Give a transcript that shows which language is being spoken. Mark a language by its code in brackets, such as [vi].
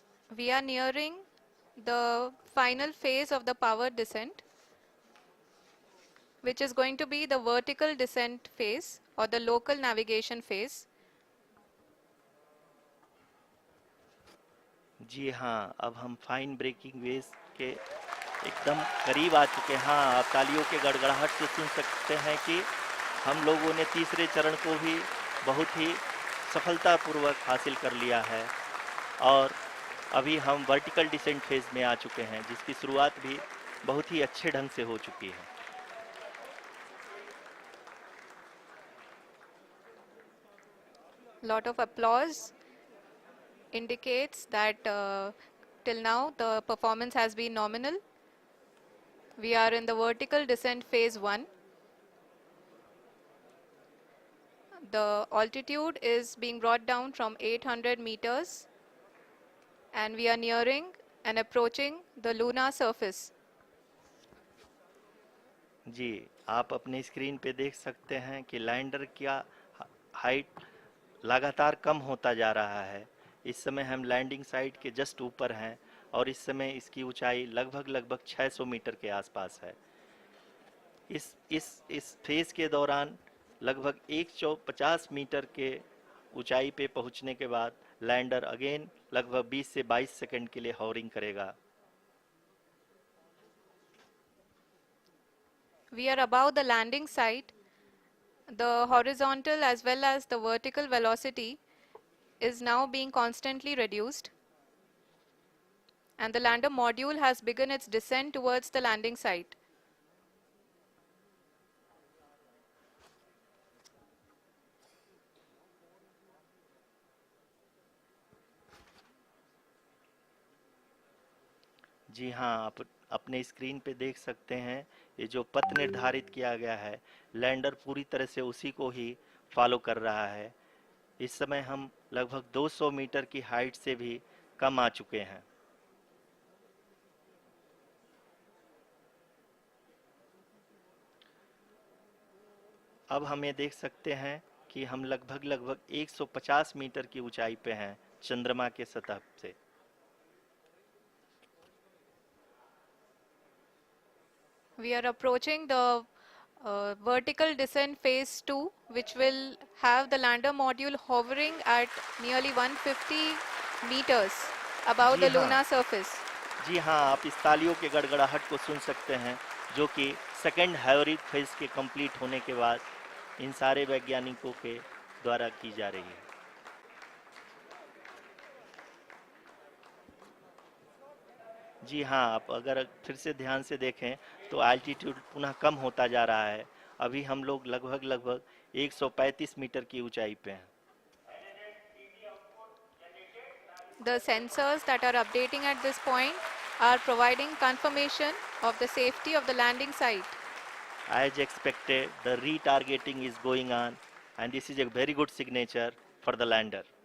[en] We are nearing the final phase of the power descent, which is going to be the vertical descent phase or the local navigation phase. [hi] जी हाँ, अब हम fine breaking waves के एकदम करीब आ चुके हैं। हाँ, आप तालियों के गड़गड़ाहट से सुन सकते हैं कि हम लोगों ने तीसरे चरण को भी बहुत ही सफलतापूर्वक हासिल कर लिया है और अभी हम वर्टिकल डिसेंट फेज में आ चुके हैं, जिसकी शुरुआत भी बहुत ही अच्छे ढंग से हो चुकी है। [en] Lot of applause indicates that till now the performance has been nominal. We are in the vertical descent phase 1. The altitude is being brought down from 800 meters and we are nearing and approaching the lunar surface. [hi] जी, आप अपने screen पे देख सकते हैं कि lander का height लगातार कम होता जा रहा है। इस समय हम लैंडिंग साइट के [en] just [hi] ऊपर हैं और इस समय इसकी ऊंचाई लगभग लगभग 600 मीटर के आसपास है। इस फेज के दौरान लगभग 150 मीटर के ऊंचाई पे पहुंचने के बाद लैंडर [en] again [hi] लगभग 20 से 22 सेकंड के लिए हॉवरिंग करेगा। [en] We are above the landing site. The horizontal as well as the vertical velocity is now being constantly reduced and the lander module has begun its descent towards the landing site. [hi] जी हाँ, आप अपने screen पे देख सकते हैं ये जो पथ निर्धारित किया गया है, लैंडर पूरी तरह से उसी को ही फॉलो कर रहा है। इस समय हम लगभग 200 मीटर की हाइट से भी कम आ चुके हैं। अब हम ये देख सकते हैं कि हम लगभग लगभग 150 मीटर की ऊंचाई पे हैं चंद्रमा के सतह से। [en] We are approaching the vertical descent phase 2, which will have the lander module hovering at nearly 150 meters above [hi] ji [en] the [hi] हाँ, [en] lunar surface. [hi] जी हाँ, आप इस तालियों के गड़गड़ाहट को सुन सकते हैं, जो कि सेकंड हाइब्रिड फेज के कंप्लीट होने के बाद इन सारे वैज्ञानिकों के द्वारा की जा रही है। जी हाँ, आप अगर फिर से ध्यान से देखें तो एल्टीट्यूड पुनः कम होता जा रहा है। अभी हम लोग लगभग लगभग 135 मीटर की ऊंचाई पे हैं। [en] The sensors that are updating at this point are providing confirmation of the safety of the landing site. As expected, the retargeting is going on and this is a very good signature for the lander.